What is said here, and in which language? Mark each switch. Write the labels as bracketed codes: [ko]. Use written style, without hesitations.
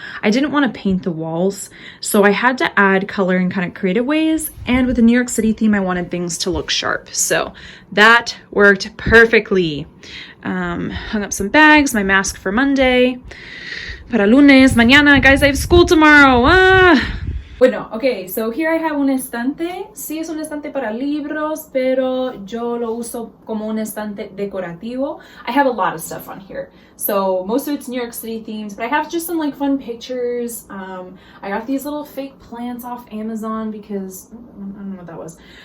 [en] I didn't want to paint the walls, so I had to add color in kind of creative ways. And with the New York City theme, I wanted things to look sharp. So that worked perfectly. Hung up some bags, my mask for Monday. [es] Para lunes, mañana, [en] guys, I have school tomorrow. Bueno, okay, so here I have [es] un estante. Sí, es un estante para libros, pero yo lo uso como un estante decorativo. [en] I have a lot of stuff on here. So most of it's New York City themed, but I have just some like fun pictures. I got these little fake plants off Amazon because, I don't know what that was.